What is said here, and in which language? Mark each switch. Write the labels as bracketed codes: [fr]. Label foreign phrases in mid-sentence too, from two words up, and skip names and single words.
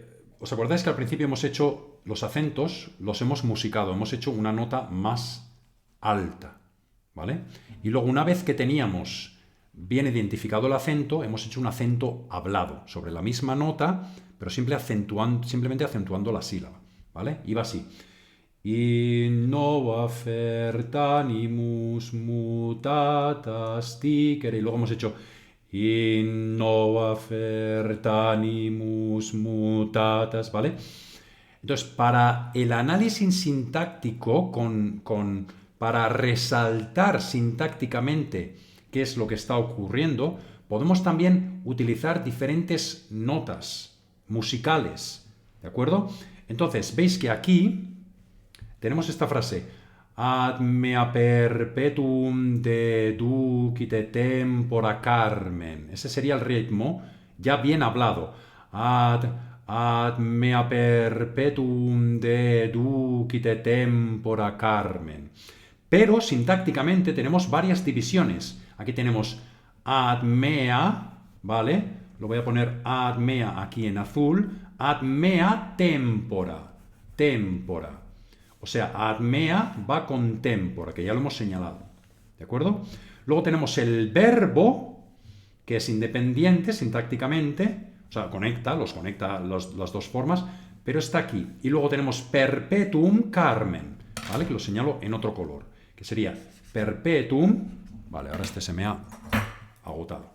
[es] ¿Os acordáis que al principio hemos hecho los acentos, los hemos musicado, hemos hecho una nota más alta, ¿vale? Y luego una vez que teníamos bien identificado el acento, hemos hecho un acento hablado sobre la misma nota, pero simplemente acentuando la sílaba, ¿vale? Iba así. [la] Innova fert animus mutatas dicere, [es] y luego hemos hecho [la] innova fert animus mutatas, [es] ¿vale? Entonces, para el análisis sintáctico, para resaltar sintácticamente qué es lo que está ocurriendo, podemos también utilizar diferentes notas musicales, ¿de acuerdo? Entonces, veis que aquí tenemos esta frase, [la] ad mea perpetuum deducite tempora carmen. [es] Ese sería el ritmo ya bien hablado. [la] Ad mea perpetuum deducite tempora carmen. [es] Pero sintácticamente tenemos varias divisiones. Aquí tenemos [la] ad mea, [es] ¿vale? Lo voy a poner [la] ad mea [es] aquí en azul. Ad mea tempora. Tempora. O sea, [la] ad mea [es] va con tempora, que ya lo hemos señalado. ¿De acuerdo? Luego tenemos el verbo, que es independiente sintácticamente, o sea, los conecta las dos formas, pero está aquí. Y luego tenemos [la] perpetuum carmen, [es] ¿vale? Que lo señalo en otro color, que sería perpetuum, vale, ahora este se me ha agotado.